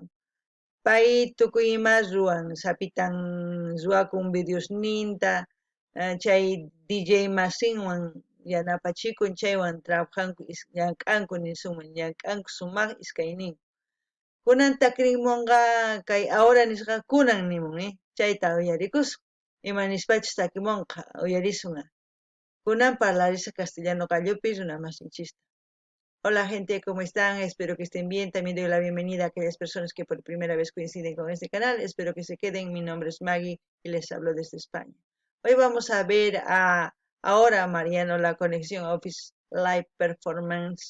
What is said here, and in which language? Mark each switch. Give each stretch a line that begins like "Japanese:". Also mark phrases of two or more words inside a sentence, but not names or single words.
Quechua: Pay tukuy ima ruan sapitan ruakun videos ninta chay DJ masinwan yanapachikun chaywan trabajanku llank'anku nisunman llank'anku sumaq iskaynin. Kunan takrimunqa kay ahora nisqa kunan nimun chayta uyarikusqa ima nispachis takimunqa uyarisunqa. Kunan parlarisa castellano gallupi runamasinchista.
Spanish: Hola gente, ¿cómo están? Espero que estén bien. También doy la bienvenida a aquellas personas que por primera vez coinciden con este canal. Espero que se queden. Mi nombre es Maggie y les hablo desde España. Hoy vamos a ver ahora Mariano La Conexión Office Live Performance.